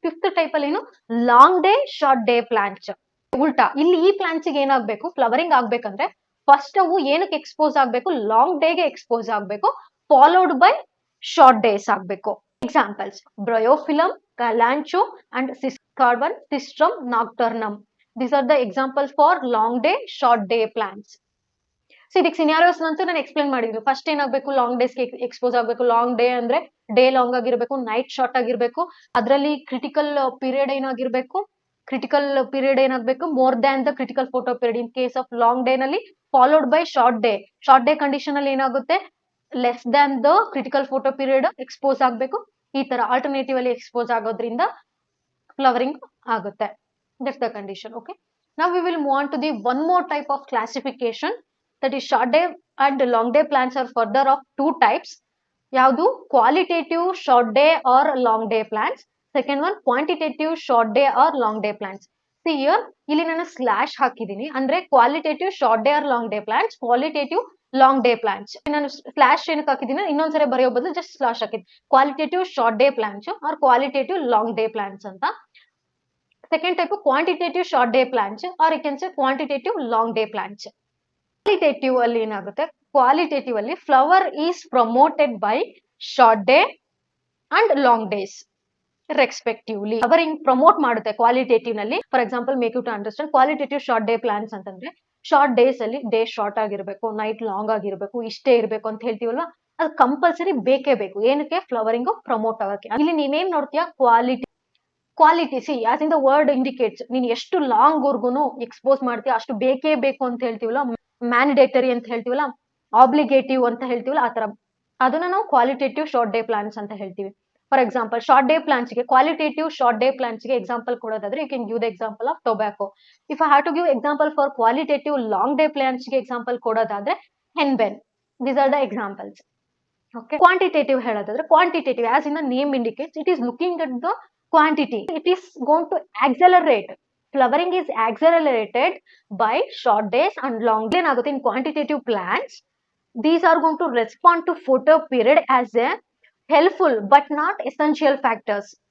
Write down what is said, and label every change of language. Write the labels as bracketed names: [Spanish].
[Kannada] Fifth type ಅಲ್ಲಿ ಏನು, long day short day plants. ಉಲ್ಟಾ, ಇಲ್ಲಿ ಈ ಪ್ಲಾಂಟ್ಸ್ ಗೆ ಏನಾಗಬೇಕು, ಫ್ಲವರಿಂಗ್ ಆಗ್ಬೇಕಂದ್ರೆ ಫಸ್ಟ್ ಅವು ಏನಕ್ಕೆ ಎಕ್ಸ್ಪೋಸ್ ಆಗ್ಬೇಕು, ಲಾಂಗ್ ಡೇಗೆ ಎಕ್ಸ್ಪೋಸ್ ಆಗ್ಬೇಕು, [English] followed by short days [Kannada] ಆಗ್ಬೇಕು. [English] Examples, Bryophyllum, Kalanchoe and third one Cestrum nocturnum. These are the examples for long day, short day plants. [Kannada] So ಇದಕ್ಕೆ ಸಿನಾರಿಯೋಸ್ ಅಂತೂ ನಾನು ಎಕ್ಸ್ಪ್ಲೇನ್ ಮಾಡಿದ್ದೀನಿ. ಫಸ್ಟ್ ಏನಾಗಬೇಕು, ಲಾಂಗ್ ಡೇಸ್ಗೆ ಎಕ್ಸ್ಪೋಸ್ ಆಗಬೇಕು. ಲಾಂಗ್ ಡೇ ಅಂದ್ರೆ ಡೇ ಲಾಂಗ್ ಆಗಿರ್ಬೇಕು, ನೈಟ್ ಶಾರ್ಟ್ ಆಗಿರ್ಬೇಕು. ಅದರಲ್ಲಿ ಕ್ರಿಟಿಕಲ್ ಪೀರಿಯಡ್ ಏನಾಗಿರ್ಬೇಕು, ಕ್ರಿಟಿಕಲ್ ಪೀರಿಯಡ್ ಏನಾಗಬೇಕು [English] More than the critical photoperiod. [Kannada] In case of long day ನಲ್ಲಿ followed by short day. Short day condition ಅಲ್ಲಿ ಏನಾಗುತ್ತೆ, [English] less than the critical photoperiod [Kannada] expose ಆಗಬೇಕು. ಈ ತರ ಆಲ್ಟರ್ನೇಟಿವ್ ಅಲ್ಲಿ ಎಕ್ಸ್ಪೋಸ್ ಆಗೋದ್ರಿಂದ ಫ್ಲವರಿಂಗ್ ಆಗುತ್ತೆ. [English] That's the condition. Okay, now we will move on to the one more type of classification, that is short day and long day plants are further of two types. [Kannada] ಯಾವುದು, [English] qualitative short day or long day plants. Second one, quantitative short day or long day plants. See here, [Kannada] ಇಲ್ಲಿ ನಾನು slash ಹಾಕಿದ್ದೀನಿ, ಅಂದ್ರೆ [English] Qualitative short day or long day plants, qualitative long day plants. [Kannada] ನಾನು slash ಏನಕ್ಕೆ ಹಾಕಿದ್ದೀನಿ, ಇನ್ನೊಂದ್ಸರಿ ಬರೆಯೋ ಬದಲು ಜಸ್ಟ್ ಸ್ಲಾಶ್ ಹಾಕಿದ್ದೀನಿ. Qualitative short day plants R qualitative long day plants ಅಂತ. [English] Second type of quantitative short day plants, or you can say quantitative long day plants. Qualitative [Kannada] ಅಲ್ಲಿ ಏನಾಗುತ್ತೆ, [English] qualitative ಅಲ್ಲಿ flower is promoted by short day and long days respectively. Flowering promote ಮಾಡುತ್ತೆ qualitative ನಲ್ಲಿ. For example, make you to understand, [Kannada] qualitative short day plants ಅಂತಂದ್ರೆ short days ಅಲ್ಲಿ day short ಆಗಿರ್ಬೇಕು, night long ಆಗಿರ್ಬೇಕು, ಇಷ್ಟೇ ಇರ್ಬೇಕು ಅಂತ ಹೇಳ್ತೀವಲ್ವಾ, ಅದು ಕಂಪಲ್ಸರಿ ಬೇಕೇ ಬೇಕು. ಏನಕ್ಕೆ, ಫ್ಲವರಿಂಗ್ ಪ್ರಮೋಟ್ ಆಗಕ್ಕೆ. ಇಲ್ಲಿ ನೀನೇನ್ ನೋಡ್ತೀಯಾ, quality. [English] see as in the word indicates, [Kannada] ನೀನ್ ಎಷ್ಟು ಲಾಂಗ್ ವರ್ಗುನು ಎಕ್ಸ್ಪೋಸ್ ಮಾಡ್ತೀಯ ಅಷ್ಟು ಬೇಕೇ ಬೇಕು ಅಂತ ಹೇಳ್ತೀವಲ್ಲ, ಮ್ಯಾಂಡೇಟರಿ ಅಂತ ಹೇಳ್ತೀವಲ್ಲ, ಆಬ್ಲಿಗೇಟಿವ್ ಅಂತ ಹೇಳ್ತೀವಲ್ಲ, ಆ ತರ ಅದನ್ನ ನಾವು ಕ್ವಾಲಿಟೇಟಿವ್ ಶಾರ್ಟ್ ಡೇ ಪ್ಲಾಂಟ್ಸ್ ಅಂತ ಹೇಳ್ತೀವಿ. [English] For example, short day plants ಗೆ, qualitative short day plants ಗೆ example ಕೊಡೋದಾದ್ರೆ, you can give the example of tobacco. If I have to give example for qualitative long day plants [Kannada] ಗೆ example ಕೊಡೋದಾದ್ರೆ [English] Henbane. These are the examples. [Kannada] Okay, quantitative ಹೇಳೋದಾದ್ರೆ, [English] Quantitative as in the name indicates, it is looking at the quantity. It is going to accelerate. Flowering is accelerated by short days and long day. [Kannada] ಏನಾಗುತ್ತೆ, [English] in quantitative plants, these are going to respond to photo period as a helpful but not essential factors.